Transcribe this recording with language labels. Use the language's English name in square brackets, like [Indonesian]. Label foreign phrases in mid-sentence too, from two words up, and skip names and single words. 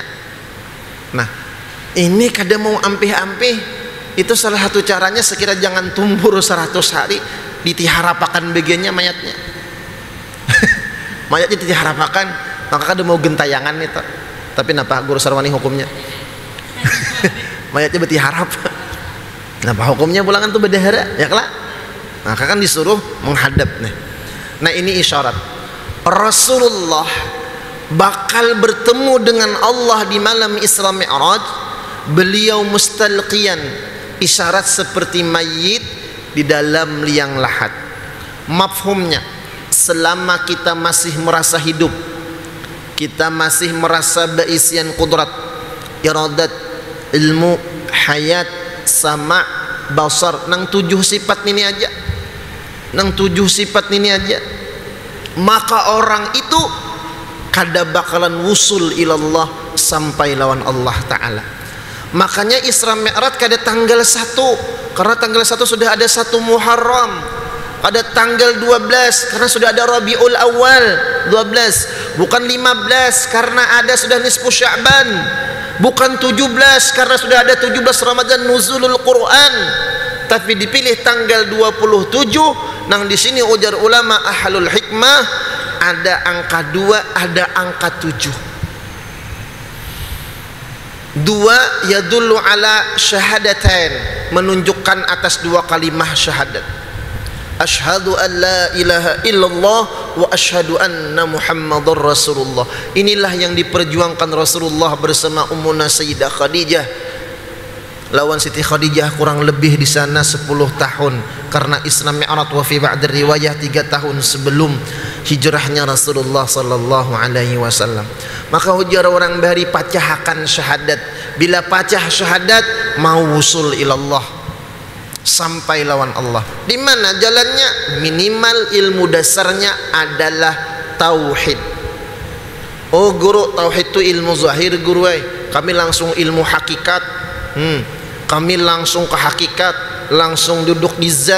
[Banjar] Nah ini kada mau ampih-ampih, itu salah satu caranya sekira jangan tumbur 100 hari ditiharapakan bagiannya mayatnya. Mayatnya ditiharapakan, maka kada mau gentayangan itu. Tapi napa guru sarwani hukumnya? Mayatnya bertiharap. Nah hukumnya pulangan tuh bedahara ya kelak, maka kan disuruh menghadap nih. [Indonesian] Nah ini isyarat Rasulullah bakal bertemu dengan Allah di malam Isra Mi'raj. Beliau mustalqiyan, isyarat seperti mayit di dalam liang lahat. [Banjar] Mafhumnya, selama kita masih merasa hidup, kita masih merasa berisian kudrat, iradat, ilmu, hayat, sama, basar, nang 7 sifat ini aja, maka orang itu kada bakalan [Arabic] وصول إلى الله [Banjar] sampai lawan Allah Ta'ala. Makanya Isra Mi'raj kada tanggal 1, karena tanggal 1 sudah ada 1 Muharram. [Indonesian] Pada tanggal 12 karena sudah ada Rabiul Awal 12, bukan 15 karena ada sudah nisfu Sya'ban, bukan 17 karena sudah ada 17 Ramadan nuzulul Quran, tapi dipilih tanggal 27. [Banjar] Nang di sini ujar ulama ahlul hikmah, ada angka 2, ada angka 7. [Indonesian] 2 [Arabic] يدل على الشهادتين, [Indonesian] menunjukkan atas 2 kalimah syahadat. [Arabic] أشهد أن لا إله إلا الله وأشهد أن محمدا رسول الله. [Indonesian] Inilah yang diperjuangkan Rasulullah bersama Ummuna Sayyidah Khadijah. [Banjar] Lawan Siti Khadijah kurang lebih di sana 10 tahun, karena Isra Mi'raj [Arabic] وفي بعض رواية [Banjar] 3 tahun sebelum hijrahnya Rasulullah sallallahu alaihi wasallam. Maka ujar orang bahari pacahakan syahadat. Bila pacah syahadat mau [Arabic] وصول إلى الله, [Banjar] sampai lawan Allah. [Indonesian] Di mana jalannya? Minimal ilmu dasarnya adalah tauhid. Oh guru, tauhid itu ilmu zahir guru. Kami langsung ilmu hakikat. Kami langsung ke hakikat, langsung duduk di zat.